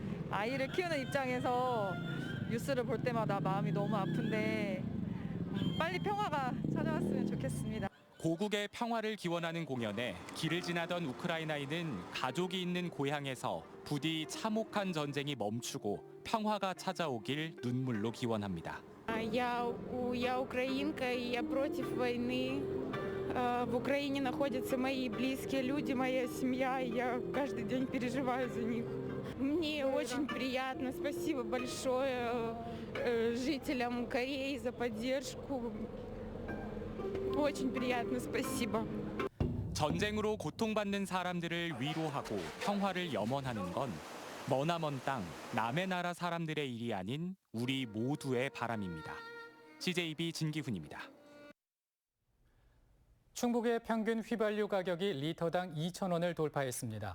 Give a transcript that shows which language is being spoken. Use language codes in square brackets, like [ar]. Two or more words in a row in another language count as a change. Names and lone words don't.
[ko] 아이를 키우는 입장에서 뉴스를 볼 때마다 마음이 너무 아픈데 빨리 평화가 찾아왔으면 좋겠습니다. 고국의 평화를 기원하는 공연에 길을 지나던 우크라이나인은 가족이 있는 고향에서 부디 참혹한 전쟁이 멈추고 평화가 찾아오길 눈물로 기원합니다. [ru] Я украинка, и я против войны. В Украине находятся мои близкие люди, моя семья, и я каждый день переживаю за них. Мне очень приятно, спасибо большое жителям Кореи за поддержку. Очень приятно, спасибо. [ko] 전쟁으로 고통받는 사람들을 위로하고 평화를 염원하는 건 머나먼 땅 남의 나라 사람들의 일이 아닌 우리 모두의 바람입니다. CJB 진기훈입니다. 충북의 평균 휘발유 가격이 리터당 2,000원을 돌파했습니다.